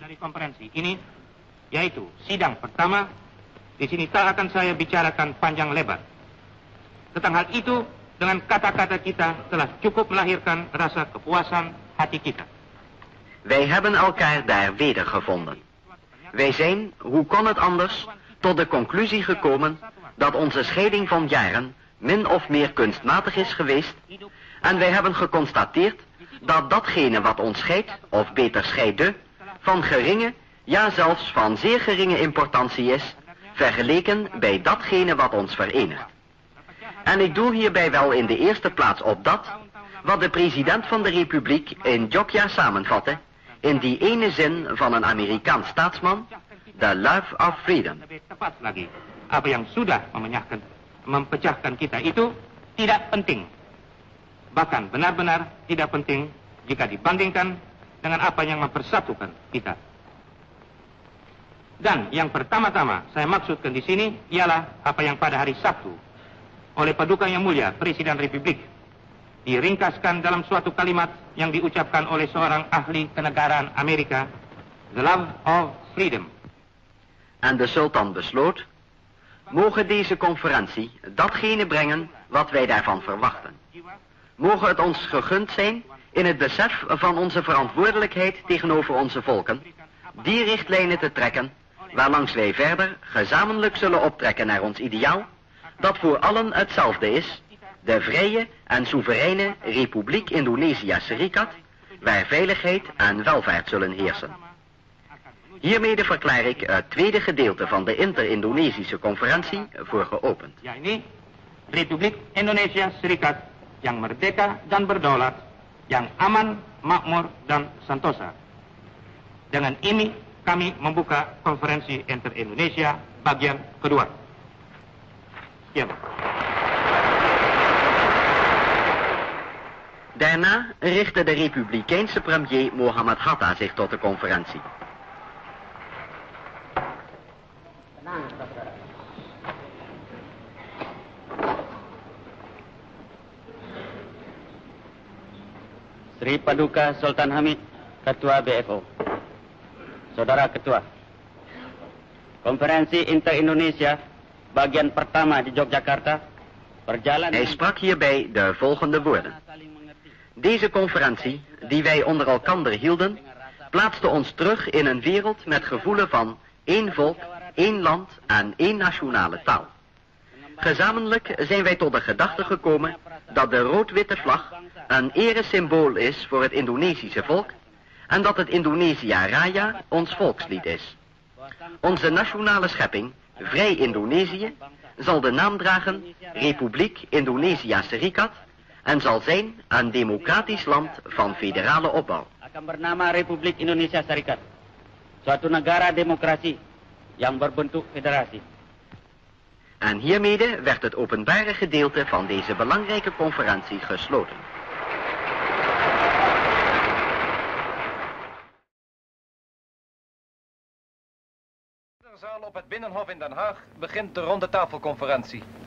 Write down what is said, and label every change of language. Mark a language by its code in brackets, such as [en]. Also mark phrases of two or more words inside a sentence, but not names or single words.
[id] Dari konferensi ini yaitu sidang pertama, di sini tak akan saya bicarakan panjang lebar. Tentang hal itu dengan kata-kata kita telah cukup melahirkan rasa kepuasan hati kita. [nl] Wij hebben elkaar daar wedergevonden. Wij zijn, hoe kon het anders, tot de conclusie gekomen dat onze scheiding van jaren min of meer kunstmatig is geweest en wij hebben geconstateerd dat datgene wat ons scheidt, of beter scheidde, van geringe, ja zelfs van zeer geringe importantie is, vergeleken bij datgene wat ons verenigt. En ik doel hierbij wel in de eerste plaats op dat, wat de president van de Republiek in Jogja samenvatte, in die ene zin van een Amerikaans staatsman, [en] the love of freedom. [id] Apa yang sudah mempecahkan kita itu tidak penting. Bahkan benar-benar tidak penting jika dibandingkan dengan apa yang mempersatukan kita. Dan yang pertama-tama saya maksudkan di sini ialah apa yang pada hari Sabtu oleh Paduka Yang Mulia Presiden Republik diringkaskan dalam suatu kalimat yang diucapkan oleh seorang ahli kenegaraan Amerika, [en] the love of freedom. [nl] En de sultan besloot: mogen deze conferentie datgene brengen wat wij daarvan verwachten. Mogen het ons gegund zijn in het besef van onze verantwoordelijkheid tegenover onze volken, die richtlijnen te trekken, waarlangs wij verder gezamenlijk zullen optrekken naar ons ideaal, dat voor allen hetzelfde is, de vrije en soevereine Republiek Indonesia Serikat, waar veiligheid en welvaart zullen heersen. Hiermede verklaar ik het tweede gedeelte van de Inter-Indonesische conferentie voor geopend. [id] Ya ini Republik Indonesia Serikat yang merdeka dan berdaulat, yang aman, makmur dan sentosa. Dengan ini kami membuka konferensi Inter-Indonesia bagian kedua. Ya. [nl] Daarna richtte de Republikeinse premier Mohammed Hatta zich tot de conferentie. [id] Sri Paduka Sultan Hamid, Ketua BFO. Saudara Ketua, Konferensi Inter-Indonesia, bagian pertama di Yogyakarta, berjalan... [nl] Hij sprak hierbij de volgende woorden. Deze conferentie, die wij onder elkander hielden, plaatste ons terug in een wereld met gevoelen van één volk, één land en één nationale taal. Gezamenlijk zijn wij tot de gedachte gekomen dat de rood-witte vlag een eresymbool is voor het Indonesische volk en dat het Indonesia Raya ons volkslied is. Onze nationale schepping, Vrij Indonesië, zal de naam dragen Republiek Indonesia Serikat en zal zijn een democratisch land van federale opbouw. [id] Akan bernama Republik Indonesia Serikat, suatu negara demokrasi yang berbentuk federasi. [nl] En hiermede werd het openbare gedeelte van deze belangrijke conferentie gesloten. In de zaal op het Binnenhof in Den Haag begint de ronde tafelconferentie.